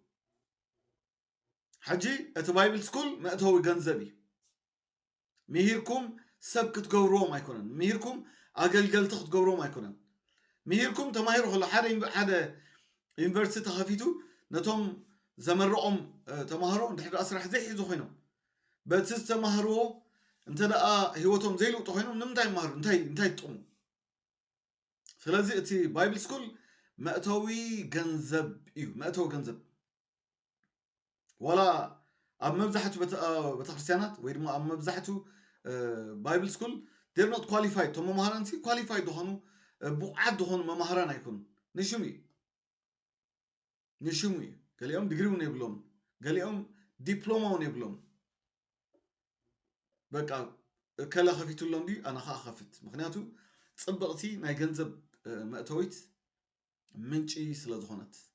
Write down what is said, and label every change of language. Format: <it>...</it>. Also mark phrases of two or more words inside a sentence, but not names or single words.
<ti>ሕጂ እቲ ባይብል ስኩል መእተዊ ገንዘብ እዩ ምሂርኩም ሰብ ክትገብርዎም ኣይኮነን ምሂርኩም ኣገልገልቲ ክትገብርዎም ኣይኮነን ምሂርኩም ተማሂሩ ከሎ ሓደ ዩኒቨርሲቲ ተኸፊቱ ነቶም ዘመረቆም ተማሃሮ እንድሕር ስራሕ ዘይሒዙ ኮይኖም በቲ ዝተማሃርዎ እንተደኣ ሂወቶም ዘይልውጡ ኮይኖም ንምንታይ ይመሃሩ እንታይ ይጥቕሙ ስለዚ እቲ ባይብል ስኩል መእተዊ ገንዘብ እዩ መእተዊ ገንዘብ ወላ ኣብ መብዛሕትኡ ቤተክርስትያናት ወይ ድማ ኣብ መብዛሕትኡ ባይብል ስኩል</ti> <en>they're not qualified</en> <ti>ቶም መምሃራን ኳሊፋይድ ዝኾኑ ብቑዓት ዝኾኑ መምሃራን ኣይኮኑ ንሽም እዩ ገሊኦም ዲግሪ እውን የብሎም ገሊኦም ዲፕሎማ እውን የብሎም በቃ ከለ ከፊቱሎም ድዩ ኣነ ከዓ ከፍት ምክንያቱ ፅብቕቲ ናይ ገንዘብ መእተዊት ምንጪ ስለ ዝኾነት</ti>